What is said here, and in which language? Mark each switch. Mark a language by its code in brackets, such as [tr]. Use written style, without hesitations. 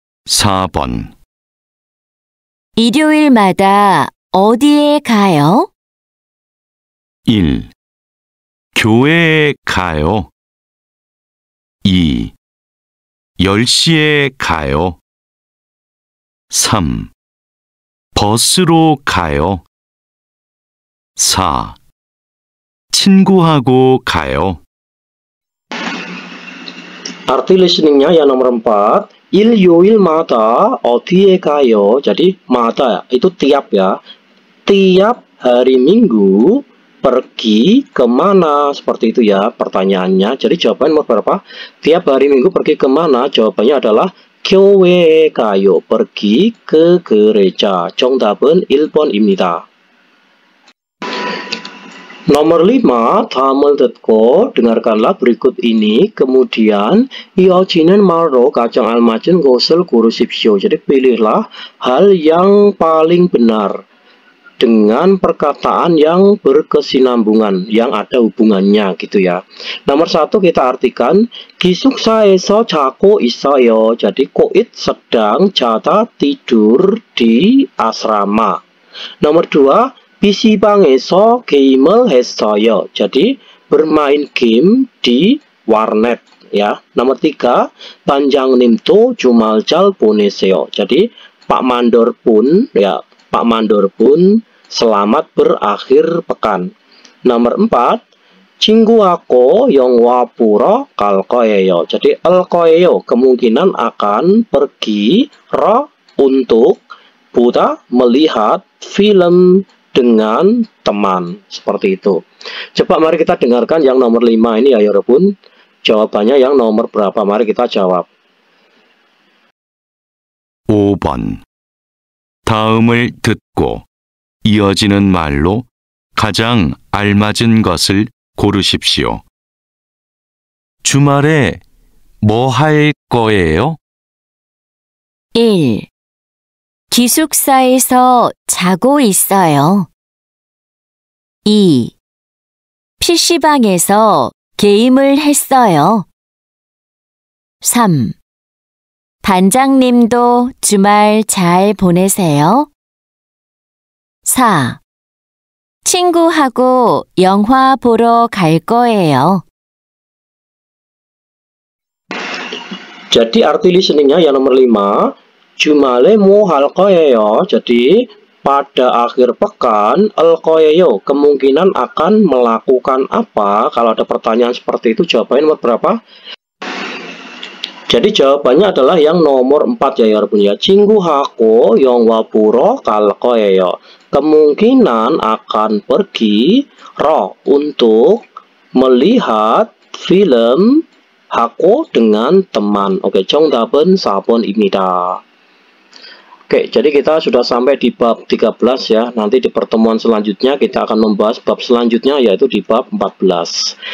[ko] 4번. 일요일마다 어디에 가요? 1. 교회에 가요. 2. 10시에 가요. 3. 버스로 가요. 4. 친구하고 가요. [id] Arti listeningnya yang nomor 4, [ko] 일요일마다 어디에 가요? [id] Jadi mata itu tiap ya. Tiap hari Minggu pergi kemana, seperti itu ya pertanyaannya. Jadi jawaban nomor berapa? Tiap hari Minggu pergi kemana? Jawabannya adalah [ko] 교회에 가요. [id] pergi ke gereja. [ko] 정답은 1번입니다. [id] Nomor 5, [ko] 다음을 듣고 [id] dengarkanlah berikut ini. Kemudian [ko] 이어지는 말로 가장 알맞은 것을 고르십시오. [id] Jadi pilihlah hal yang paling benar dengan perkataan yang berkesinambungan, yang ada hubungannya gitu ya. Nomor 1 kita artikan [ko] 기숙사에서 자고 있어요. [id] Jadi Koit sedang jatah tidur di asrama. Nomor 2, [ko] PC방에서 게임을 했어요. [id] Jadi bermain game di warnet ya. Nomor 3, [ko] 반장님도 주말 잘 보내세요. [id] Jadi Pak Mandor pun ya, Pak Mandor pun selamat berakhir pekan. Nomor 4, [ko] 친구하고 영화 보러 갈 거예요. [id] Jadi [ko] 갈 거예요 [id] kemungkinan akan pergi, 러 untuk, 보다 melihat film dengan teman. Seperti itu. Coba mari kita dengarkan yang nomor 5 ini ya [ko] 여러분. [id] Jawabannya yang nomor berapa? Mari kita jawab. [ko] 5번. 다음을 듣고 이어지는 말로 가장 알맞은 것을 고르십시오. 주말에 뭐 할 거예요? 1. 기숙사에서 자고 있어요. 2. PC방에서 게임을 했어요. 3. 반장님도 주말 잘 보내세요. 4. 친구하고 영화 보러 갈 거예요. [id] Jadi arti listeningnya yang nomor 5, [ko] 주말에 뭐 할 거예요. [id] Jadi pada akhir pekan, [ko] 할 거예요 [id] kemungkinan akan melakukan apa. Kalau ada pertanyaan seperti itu, jawabannya nomor berapa? Jadi jawabannya adalah yang nomor 4 ya [ko] 여러분 [id] ya. [ko] 친구하고 영화 보러 갈 거예요. [id] Kemungkinan akan pergi, 러 untuk melihat film, 하고 dengan teman. [ko] Oke, 정답은 4번입니다. [id] Oke, jadi kita sudah sampai di bab 13 ya. Nanti di pertemuan selanjutnya kita akan membahas bab selanjutnya, yaitu di bab 14.